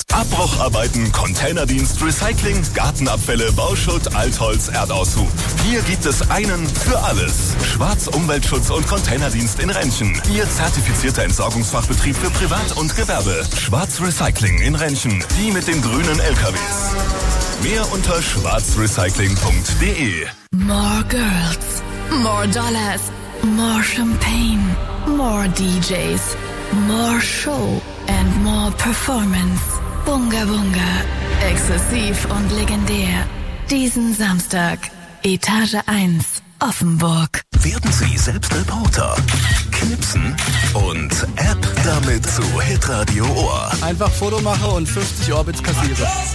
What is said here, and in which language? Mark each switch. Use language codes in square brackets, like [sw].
[de] Abbrucharbeiten, Containerdienst, Recycling, Gartenabfälle, Bauschutt, Altholz, Erdaushub. Hier gibt es einen für alles. Schwarz Umweltschutz und Containerdienst in Rentschen. Ihr zertifizierter Entsorgungsfachbetrieb für Privat- und Gewerbe. Schwarz Recycling in Rentschen. Die mit den grünen LKWs. Mehr unter schwarzrecycling.de. [en] More girls, more dollars, more champagne, more DJs, more show and more performance. [de] Bunga Bunga, exzessiv und legendär. Diesen Samstag, Etage 1, Offenburg. Werden Sie selbst Reporter. Knipsen und App damit zu Hitradio Ohr. Einfach Foto mache und 50 Orbits kassiere.